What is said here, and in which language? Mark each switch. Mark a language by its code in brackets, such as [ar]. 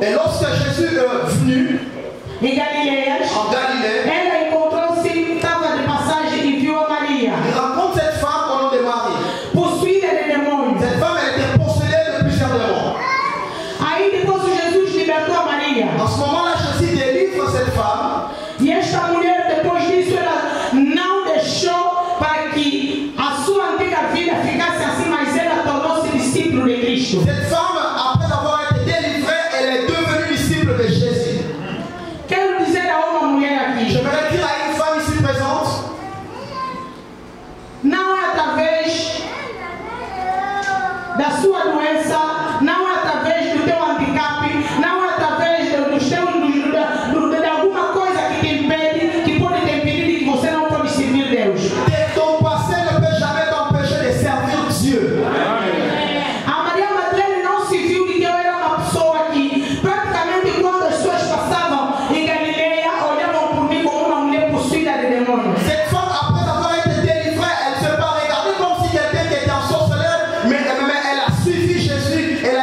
[fr] et lorsque Jésus est venu [pt] em Galileias, [fr] en Galilée, [pt] ela encontrou-se, estava de passagem e viu a Maria. [fr] il rencontre cette femme au nom de Marie. [pt] Possuída de demônios. [fr] Cette femme, elle était possédée de plusieurs démons. [pt] Aí depois Jesus libertou a Maria. [fr] En ce moment-là, Jésus délivre cette femme. [pt] E esta mulher, depois disso, ela não deixou para que a sua antiga vida ficasse assim, mas ela tornou-se discípulo de Cristo. [fr] Cette femme, après avoir été délivrée, elle est devenue disciple de Jésus. [pt] Quero dizer a uma mulher aqui, [fr] J'aimerais dire à une femme ici présente, [pt] não é através da sua doença, não é através do teu handicap, não é através dos teus, de alguma coisa que te impede, que pode te impedir de que você não pode servir Deus. [fr] ton passé ne peut jamais t'empêcher de servir Dieu. [pt] A Maria Madeleine não se viu de que eu era uma pessoa que praticamente quando as pessoas passavam em Galileia olhavam por mim como uma mulher possuída de demônios. [fr] Cette femme, après avoir été délivrée, elle ne s'est pas regardée comme si quelqu'un qui était en sorcellerie, mais elle a suivi Jésus